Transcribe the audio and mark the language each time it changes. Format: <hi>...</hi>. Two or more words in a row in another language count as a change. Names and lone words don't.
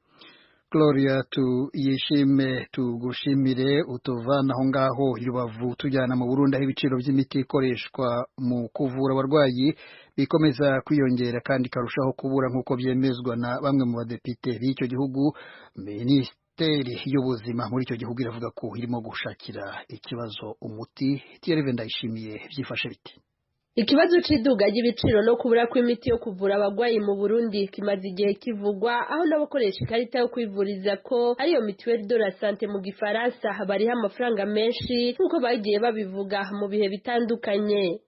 <rw>Gloria Tuyishime, tugushimire utuvana aho ngaho i Rubavu tujyana mu Burundi aho ibiciro by'imiti ikoreshwa mu kuvura abarwayi bikomeza kwiyongera kandi karushaho kubura nk'uko byemezwa na bamwe mu badepite b'icyo gihugu. Minisiteri y'ubuzima muri icyo gihugu iravuga ko irimo gushakira ikibazo umuti. Thierry Ndayishimiye, byifashe biti? Ikibazo cy'iduga ry'ibiciro no kubura kw'imiti yo kuvura abagwayi mu Burundi kimaze igihe kivugwa, aho n'abakoresha ikarita yo kwivuriza ko ariyo</rw> <fr>mutuelle de la santé</fr> <rw>mu gifaransa bariho amafaranga menshi nk'uko bagiye babivuga mu bihe bitandukanye.</rw>